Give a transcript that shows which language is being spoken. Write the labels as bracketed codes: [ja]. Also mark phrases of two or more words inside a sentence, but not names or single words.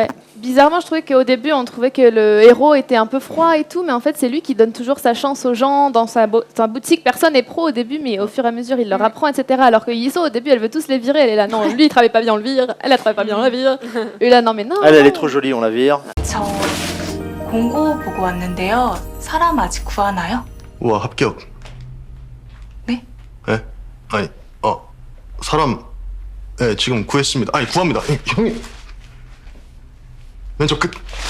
[fr] Bizarrement, je trouvais qu'au début, on trouvait que le héros était un peu froid et tout, mais en fait, c'est lui qui donne toujours sa chance aux gens dans sa boutique. Personne n'est pro au début, mais au fur et à mesure, il leur apprend, etc. Alors que Yiso, au début, elle veut tous les virer. Elle est là, non, lui, il travaille pas bien, on le vire. Elle, elle travaille pas bien, on la vire. Et là, non, mais non. Elle est trop jolie, on la vire. [ko] 저 공고 보고 왔는데요. 사람 아직 구하나요? 우와 합격. 네? 네? 아니 사람 네 지금 구했습니다. 아니 구합니다. 형님 왼쪽 끝.